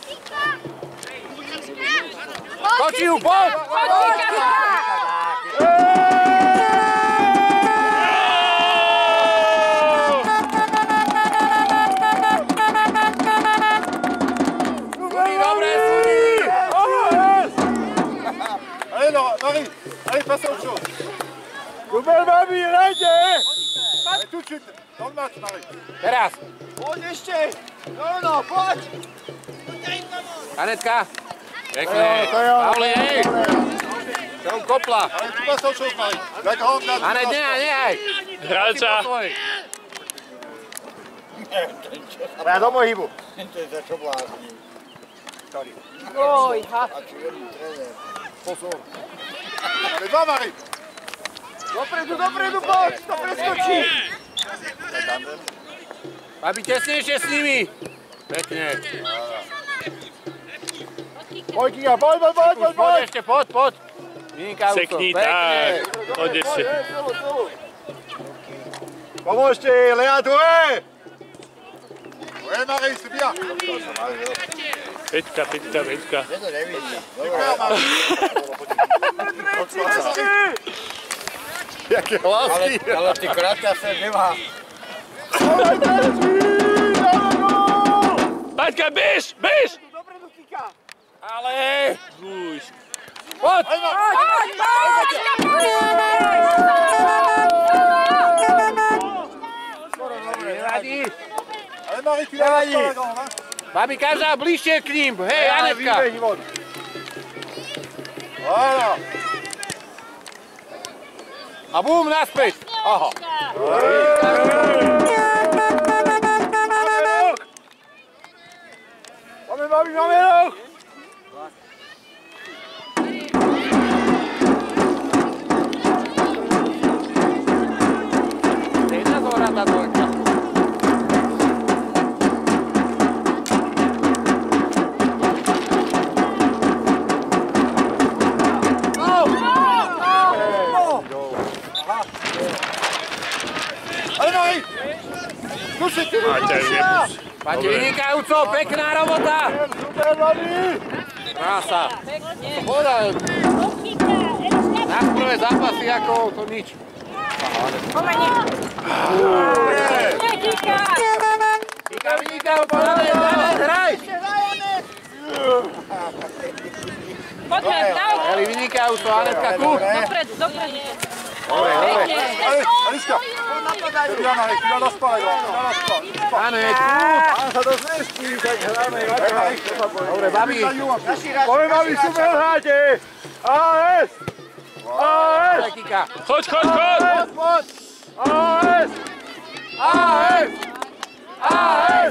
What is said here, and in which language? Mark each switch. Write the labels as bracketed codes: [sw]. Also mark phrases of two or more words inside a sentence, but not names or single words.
[sk] Točí ju, poď! Poď, Kika! Dobre, sudí! [fr] Allez, Laura, Marie, allez, passe à autre chose. [sk] Super, babi, hrajte! [fr] Allez, tout de suite, dans le match, Marie. [sk] Teraz. Poď ešte! No, poď! Anetka. Pekne. To je ono. Pavli, hej. Čo kopla. [fr] Allez, tu passes à autre chose, Marie. La grande, là, tu Anet, passes. [sk] nehaj. Hráča. Ja do pohybu. Oj, ha. [fr] Allez, va, Marie! [sk] Dopredu, poď! To preskočí! Babi, tesnejšie s nimi. Pekne. Poď, Kika, poď! Poď ešte, poď. Vynikajúco. Sekni, Pekne. tak. Poď ešte. Pomôžte, Lea, tu je! [fr] Ouais, Marie, c'est bien! [sk] Peťka. [fr] Super, Marie! [cs] Jaké hlasy. [sk] Ale ty krátka sa nemá. Paťka, bež! Ale. Uj, Poď. Nevadí. [fr] Allez, Marie, tu la passes pas, la grande, hein? [sk] Babi, každá bližšie k ním. Hej, Anetka. [fr] Voilà! [sk] A bum, naspäť. Aha. Máme roh! [cs] Stejná zhora tá dvojka. [fr] Allez, Marie! Touche, tu veux Maťa, toucher! [sk] nepus. Máte vynikajúco, pekná robota. [fr] Super, Marie! [sk] Krása. To povedal. Nás prvé zápasy ako to nič. Nie, Kika! Kika vynikajúco, Anet, hraj. Poďme, daj! Eli vynikajúco, Anetka, kúp. Dopredu. Dobre. [fr] Allez, Aliska! C'est bien, Marie, tu la lâches pas, la grande, tu la lâches pas. [sk] Anet, kúp. Sa to zneští, tak hráme. Dobre, babi. Poďme, babi, super hráte! AS! Dobre, Kika. Choď! Poď! AS! AS! AS!